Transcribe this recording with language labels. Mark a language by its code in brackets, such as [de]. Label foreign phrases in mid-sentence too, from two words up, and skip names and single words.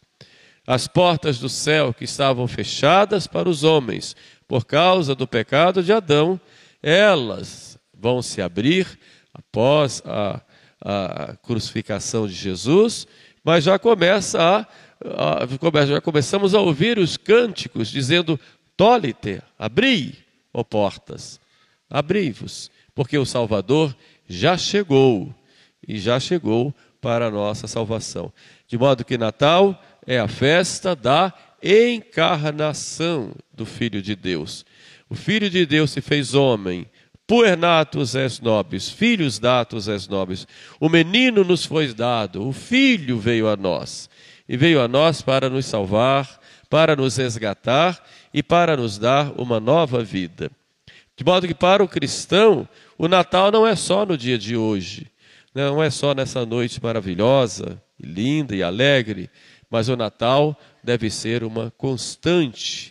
[pt] As portas do céu que estavam fechadas para os homens por causa do pecado de Adão, elas vão se abrir após a crucificação de Jesus, mas já começamos a ouvir os cânticos dizendo: Tólite, abri, ó portas, abri-vos, porque o Salvador já chegou, e já chegou para a nossa salvação. De modo que Natal é a festa da encarnação do Filho de Deus. O Filho de Deus se fez homem, [la] puer natus es nobis, filhos datus es nobis. [pt] O menino nos foi dado, o Filho veio a nós. E veio a nós para nos salvar, para nos resgatar e para nos dar uma nova vida. De modo que para o cristão, o Natal não é só no dia de hoje, não é só nessa noite maravilhosa, linda e alegre, mas o Natal deve ser uma constante.